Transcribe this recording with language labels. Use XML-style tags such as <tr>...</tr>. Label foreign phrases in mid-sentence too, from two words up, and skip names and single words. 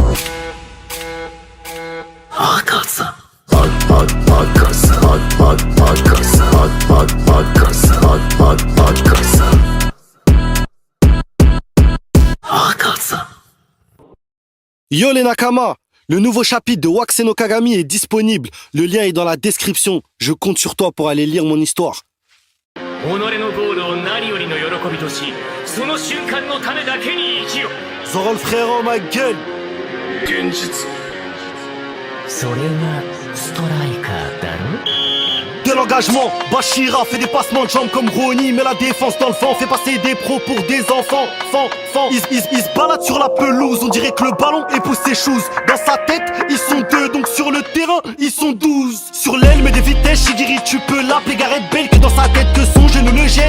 <fr>Yo les Nakama, le nouveau chapitre de Wakase no Kagami est disponible. Le lien est dans la description. Je compte sur toi pour aller lire mon histoire. Zoro le frérot, ma gueule.</fr> <ja>現実。それがストライカーだろ。</ja> <fr>De l'engagement, Bashira fait des passements de jambes comme Ronnie. Mais la défense dans le vent fait passer des pros pour des enfants. Ils se baladent sur la pelouse, on dirait que le ballon épouse ses choses. Dans sa tête, ils sont deux, donc sur le terrain, ils sont 12. Sur l'aile, mais des vitesses, Shigiri, tu peux l'appeler Gareth Bale. Que dans sa tête, que son genou le gêne.</fr>